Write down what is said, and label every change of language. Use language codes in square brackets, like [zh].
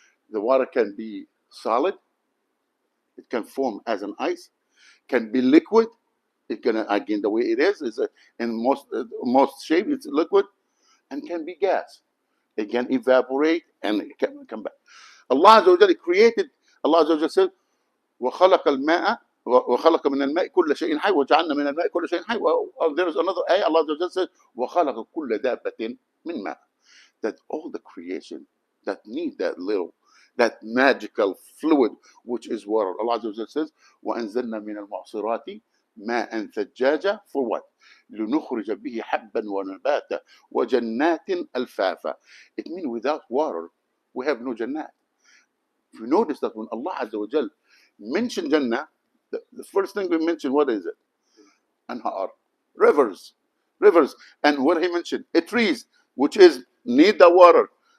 [en] The water can be solid. It can form as an ice. Can be liquid. It can, again, the way it is in most shape it's liquid, and can be gas. It can evaporate and it can come back. Allah Azza wa Jalla created. Allah Azza wa Jalla said, [ar] وَخَلَقَ الْمَاءَ وَخَلَقَ مِنَ الْمَاءِ كُلَّ شَيْءٍ حَيٍّ وَجَعَلْنَا مِنَ الْمَاءِ كُلَّ شَيْءٍ حَيٍّ. [en] There is another ayah. Allah Azza wa Jalla said, [ar] وَخَلَقَ كُلَّ دَابَّةٍ مِنْ مَاءٍ. [en] That all the creation that need that magical fluid, which is water. Allah Azza wa Jalla says, [ar] وَأَنزَلْنَا مِنَ الْمُعْصِرَاتِ ماء ثجاجا. [en] For what? [ar] لنخرج به حبا ونباتا وجنات ألفافا. [en] It means without water we have no jannat. If you notice that when Allah Azza wa Jal mentioned Jannah, the first thing we mentioned, what is it? Anhar, rivers. And what He mentioned, trees, which is need the water.